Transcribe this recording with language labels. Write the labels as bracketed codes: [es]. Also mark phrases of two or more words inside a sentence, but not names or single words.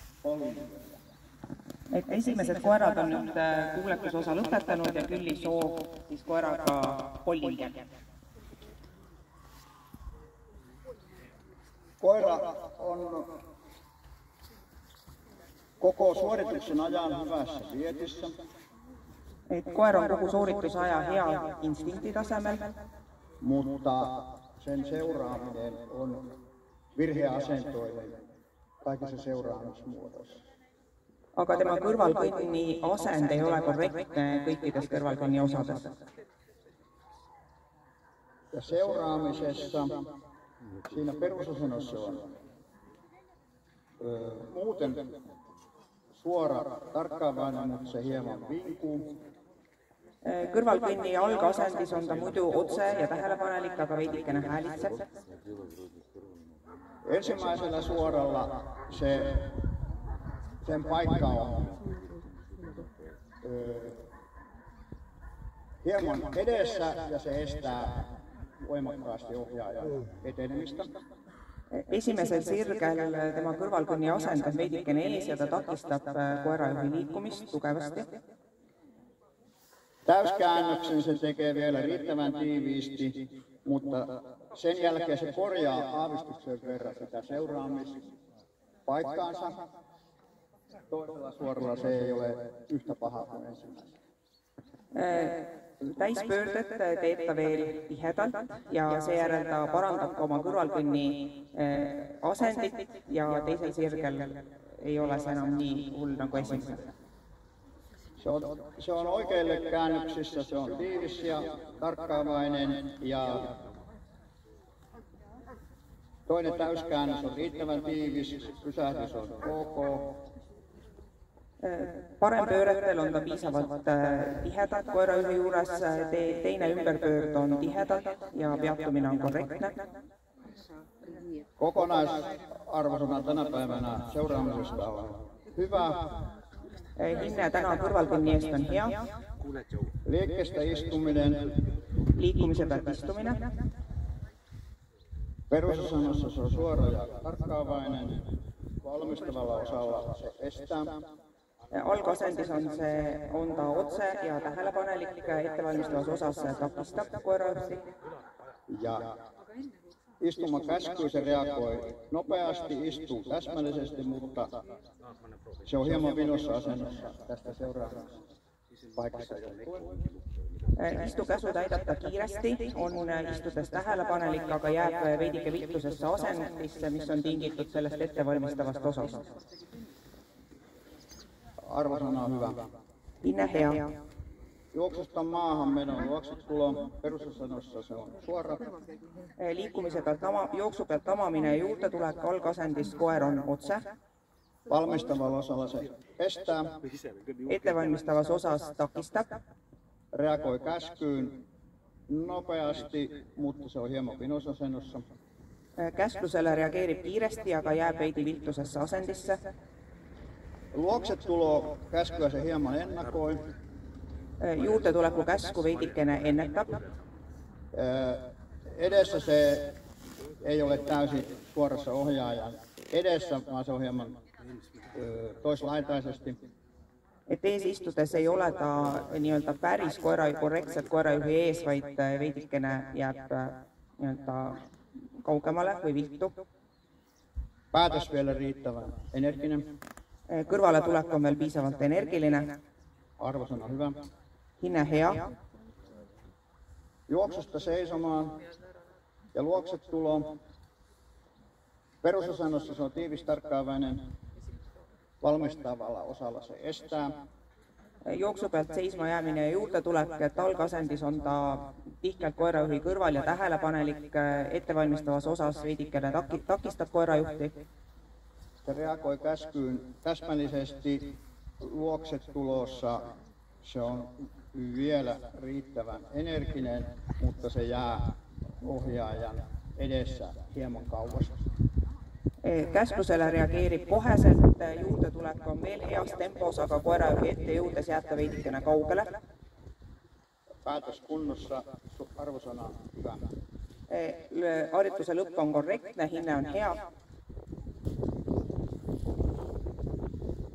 [et] Et esimesed koerad on nüüd kuuletusosa lõpetanud ja Külli soov siis koeraga Pollinger. [fi] Koira on koko suorituksen ajan hyvässä dietissä. [et] Et koer on kogu suoritusaja hea instinktitasemel, [fi] mutta sen seuraaminen on virheasentoinen kaikissa seuraamismuodoissa. [et] aga tema kõrvalkõnni asend ei ole korrektne kõikides kõrvalkõnni osades. [fi] Ja seuraamisessa siinä perusasennossa on muuten suora tarkkaavainen, mutta se hieman vinkuu. [et] Kõrvalkõnni algasendis on ta muidu otse ja tähelepanelik, aga veidikene häälitseb. [fi] Ensimmäisellä suoralla sen paikka on hieman edessä ja se estää voimakkaasti ohjaajan etenemistä. [et] Esimesel sirgel tema kõrvalkõnni asend on veidikene ees ja ta takistab koerajuhi liikumist tugevasti. [fi] Täyskäännöksen se tekee vielä riittävän tiiviisti, mutta sen jälkeen se korjaa aavistuksen verran sitä seuraamispaikkaansa. Toisella suoralla se ei ole yhtä paha kuin ensimmäisellä. [et] Täispöördet teeb ta veel tihedalt ja seejärel ta parandab ka oma kõrvalkõnni asendit ja teisel sirgel ei ole see enam nii hull nagu esimesel. [fi] Se on oikeille käännöksissä, se on tiivis ja tarkkaavainen ja toinen täyskäännös on riittävän tiivis, pysähdys on ok. [et] Parempööretel on ta piisavalt tihedalt koerajuhi juures, teine ümberpöörd on tihedalt ja peatumine on korrektne. [fi] Kokonaisarvosana tänä päivänä seuraamisesta on hyvä. [et] Hinne täna kõrvalkõnni eest on hea. [fi] Liikkeestä istuminen. [et] Liikumise pealt istumine. [fi] Perusasennossa se on suora ja tarkkaavainen. Valmistavalla osalla se estää. [et] Algasendis on ta otse ja tähelepanelik, ettevalmistavas osas takistab koerajuhti. [fi] Ja istumakäskyyn se reagoi nopeasti, istuu täsmällisesti, mutta se on hieman vinossa asennossa tästä seuraavasta paikasta. [et] Istukäsu täidab ta kiiresti, on istudes tähelepanelik, aga jääb veidike vittusesse asendisse, mis on tingitud sellest ettevalmistavast osast. [fi] Arvosana on hyvä. [et] Hinne hea. [fi] Juoksusta maahan menon juoksutulo perusasennossa se on suora. [et] Liikumise pealt jooksu pealt tamamine ja juurde tulek algasendis koer on otse. [fi] Valmistavalla osalla se estää. [et] Ettevalmistavas osas takistab. [fi] Reagoi käskyyn nopeasti, mutta se on hieman vinosasennossa. [et] Käsklusele reageerib kiiresti, aga jääb veidi viltusesse asendisse. [fi] Luoksetulo käskyä se hieman ennakoi. [et] Juurde tuleku käsku veidikene ennetab. [fi] Edessä se ei ole täysin suorassa ohjaajan edessä, vaan se on hieman toislaitaisesti. [et] Et ees istudes ei ole ta nii-öelda päris korrektselt koerajuhi ees, vaid veidikene jääb kaugemale või viltu. [fi] Päätös vielä riittävän energinen. [et] Kõrvale tulek on veel piisavalt energiline. [fi] Arvosana hyvä. [et] Hinne hea. [fi] Juoksusta seisomaan ja luoksetulo. Perusasennossa se on tiivis tarkkaavainen. Valmistavalla osalla se estää. [et] Jooksu pealt seisma jäämine ja juurde tulek, et algasendis on ta tihkelt koerajuhi kõrval ja tähelepanelik, ettevalmistavas osas veidikene takistab koerajuhti. [fi] Se reagoi käskyyn täsmällisesti. Luoksetulossa se on vielä riittävän energinen, mutta se jää ohjaajan edessä hieman kauas. [et] Käsklusele reageerib koheselt, juurde tulek on veel heas tempos, aga koerajuhi ette jõudes jääb ta veidikene kaugele. [fi] Päätös kunnossa, arvosana hyvä. [et] Harjutuse lõpp on korrektne, hinne on hea.